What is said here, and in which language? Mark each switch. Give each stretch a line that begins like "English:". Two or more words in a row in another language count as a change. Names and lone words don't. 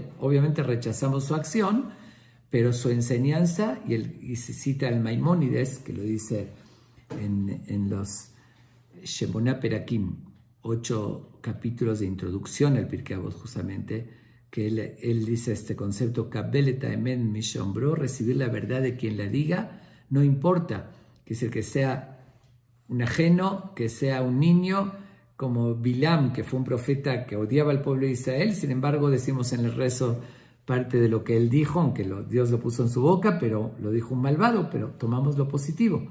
Spanish: Obviamente rechazamos su acción, pero su enseñanza, y se cita al Maimónides, que lo dice en los Shemoná Perakim, 8 capítulos de introducción al Pirkei Avot, justamente, que él dice este concepto,
Hebrew: קבל את האמת ממי שאמרו,
Spanish: recibir la verdad de quien la diga, no importa que sea un ajeno, que sea un niño, como Bilam, que fue un profeta que odiaba al pueblo de Israel. Sin embargo, decimos en el rezo parte de lo que él dijo, aunque Dios lo puso en su boca, pero lo dijo un malvado, pero tomamos lo positivo.